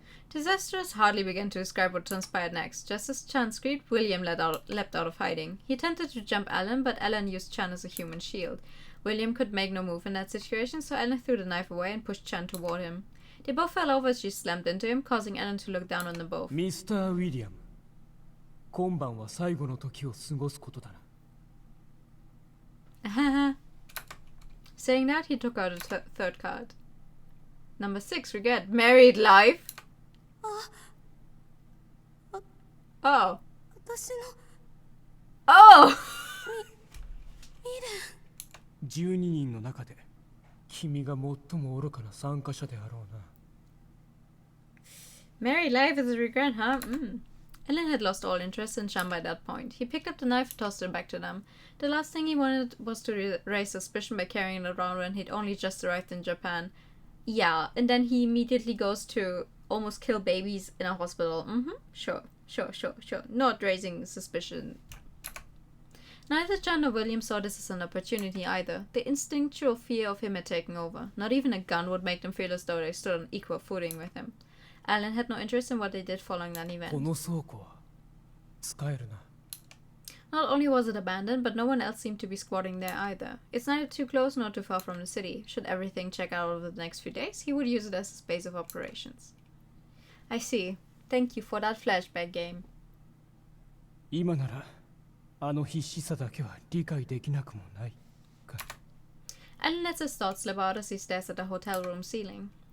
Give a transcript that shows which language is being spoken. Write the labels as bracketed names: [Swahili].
[English] Disasters hardly began to describe what transpired next. Just as Chan screamed, William leapt out of hiding. He attempted to jump Alan, but Alan used Chan as a human shield. William could make no move in that situation, so Alan threw the knife away and pushed Chan toward him. They both fell over as she slammed into him, causing Alan to look down on them both. [Japanese] ミスター・ウィリアム、今晩は最後の時を過ごすことだな。 [English] Saying that, he took out a third card. Number 6, regret. Married life? Oh. [Japanese] 私の [English] Oh! [Japanese] 12人の中で君が最も愚かな参加者であろうな。 [English] Married life is a regret, huh? Ellen had lost all interest in Chan by that point. He picked up the knife and tossed it back to them. The last thing he wanted was to raise suspicion by carrying it around when he'd only just arrived in Japan. Yeah, and then he immediately goes to almost kill babies in a hospital. Sure. Not raising suspicion. Neither Chan nor William saw this as an opportunity either. The instinctual fear of him had taken over. Not even a gun would make them feel as though they stood on equal footing with him. Alan had no interest in what they did following that event. [Japanese] この倉庫は使えるな。 [English] Not only was it abandoned, but no one else seemed to be squatting there either. It's neither too close nor too far from the city. Should everything check out over the next few days, he would use it as a space of operations. I see. Thank you for that flashback game. [Japanese] 今ならあの必死さだけは理解できなくもないか。 [English] Alan lets his thoughts slip out as he stares at the hotel room ceiling.